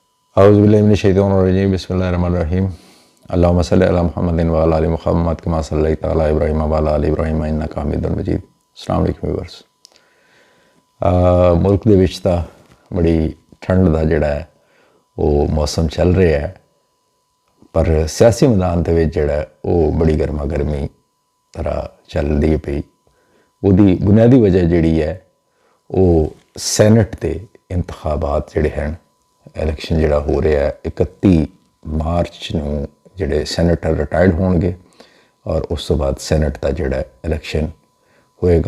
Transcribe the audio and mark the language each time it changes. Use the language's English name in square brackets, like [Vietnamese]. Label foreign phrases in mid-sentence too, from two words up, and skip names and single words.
[Arabic] أعوذ بالله بسم الله الرحمن الرحيم اللهم صل على محمد وعلى آل محمد كما صليت على إبراهيم وعلى آل إبراهيم إنك حميد مجيد. السلام عليكم व्यूअर्स। [Punjabi] ملک دے وچ تاں بڑی ٹھنڈ دا جہڑا ہے وہ موسم چل رہا ہے، پر سیاسی میدان دے وچ جہڑا وہ بڑی گرما گرمی طرح چلدی پئی. اسدی بنیادی وجہ جہڑی ہے وہ سینیٹ دے انتخابات جہڑے ہیں، الیکشن جہڑا ہو رہا ہے 31 مارچ نوں جہڑے سینیٹر ریٹائرڈ ہونگے اور اس تو بعد سینیٹ کا جہڑا الیکشن ہوئے گا.